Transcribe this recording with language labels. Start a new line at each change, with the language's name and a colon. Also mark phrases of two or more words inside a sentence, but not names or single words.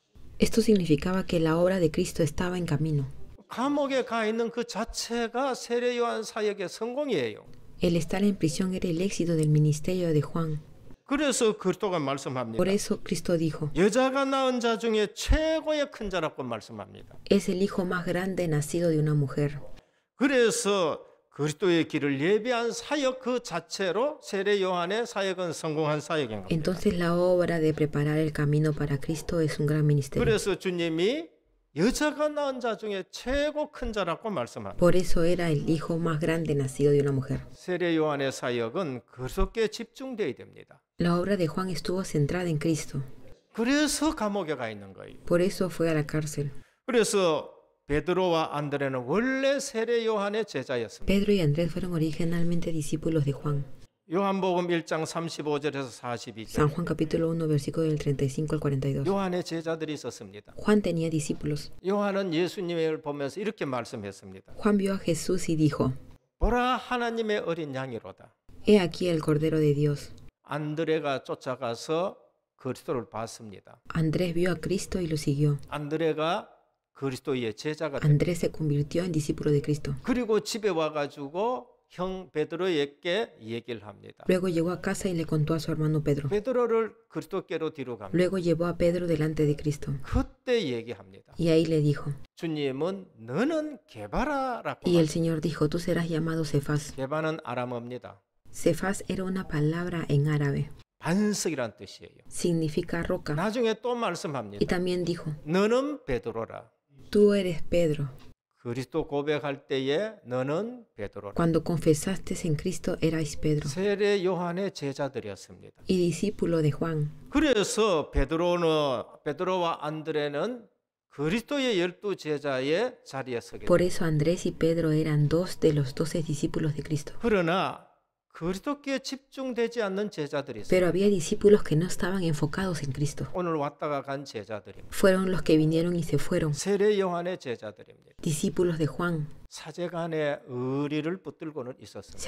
Spanish: Esto significaba que la obra de Cristo estaba en camino.
Korean: 감옥에 가 있는 그 자체가 세례 요한 사역의 성공이에요.
Spanish: El estar en prisión era el éxito del ministerio de Juan.
Korean: 그래서 그리스도가 말씀합니다.
Spanish: Por eso Cristo dijo,
Korean: 여자가 낳은 자 중에 최고의 큰 자라고 말씀합니다.
Spanish: es el hijo más grande nacido de una mujer.
Korean: 그래서 그리스도의 길을 예비한 사역 그 자체로 세례 요한의 사역은 성공한 사역인 겁니다.
Spanish: Entonces la obra de preparar el camino para Cristo es un gran ministerio.
Korean: 그래서 주님이 여자가 낳은 자 중에 최고 큰 자라고 말씀합니다.
Spanish: Por eso era el hijo más grande nacido de una mujer.
Korean: 세례 요한의 사역은 그리스도께 집중되어야 됩니다.
Spanish: La obra de Juan estuvo centrada en Cristo.
Korean: 그래서 감옥에 가 있는 거예요.
Spanish: Por eso fue a la cárcel.
Korean: 그래서 베드로와 안드레는 원래 세례 요한의 제자였습니다.
Spanish: Pedro y Andrés fueron originalmente discípulos de Juan.
Korean: 요한복음 1장 35절에서 42절.
Spanish: San Juan capítulo 1, versículo del 35 al 42.
Korean: 요한의 제자들이 있었습니다.
Spanish: Juan tenía discípulos.
Korean: 요한은 예수님을 보면서 이렇게 말씀했습니다.
Spanish: Juan vio a Jesús y dijo,
Korean: 보라 하나님의 어린 양이로다.
Spanish: He aquí el Cordero de Dios.
Korean: 안드레가 쫓아가서 그리스도를 봤습니다.
Spanish: Andrés vio a Cristo y lo siguió.
Korean: 안드레가 그리스도의 제자가 됐다.
Spanish: Andrés se convirtió en discípulo de Cristo.
Korean: 그리고 집에 와가지고 형 베드로에게 얘기를 합니다.
Spanish: Luego llegó a casa y le contó a su hermano Pedro.
Korean: 베드로를 그리스도께로 뒤로 갑니다.
Spanish: Luego llevó a Pedro delante de Cristo.
Korean: 그때 얘기합니다.
Spanish: Y ahí le dijo,
Korean: 주님은 너는 게바라라고
Spanish: y el
Korean: 말합니다.
Spanish: Señor dijo, tú serás llamado Cefas.
Korean: 게바는 아람어입니다.
Spanish: Cefas era una palabra en árabe.
Korean: 반석이란 뜻이에요.
Spanish: Significa roca.
Korean: 나중에 또
Spanish: Y
Korean: 말씀합니다.
Spanish: también dijo,
Korean: 너는 베드로라.
Spanish: tú eres Pedro.
Korean: 그리스도 고백할 때에 너는 베드로라.
Spanish: Cuando confesaste en Cristo erais Pedro.
Korean: 세례 요한의 제자들이었습니다.
Spanish: Y discípulo de Juan.
Korean: 그래서 베드로와 안드레는 그리스도의 12제자의 자리에 서게
Spanish: Por
Korean: 됩니다.
Spanish: eso Andrés y Pedro eran dos de los 12 discípulos de Cristo.
Korean: 그러나 그리스도께 집중되지 않는 제자들이 있어요.
Spanish: Pero había discípulos que no estaban enfocados en Cristo.
Korean: 오늘 왔다가 간 제자들입니다.
Spanish: Fueron los que vinieron y se fueron.
Korean: 세례 요한의 제자들입니다.
Spanish: Discípulos de Juan.
Korean: 사제간의 의리를 붙들고는
Spanish: Se
Korean: 있었습니다.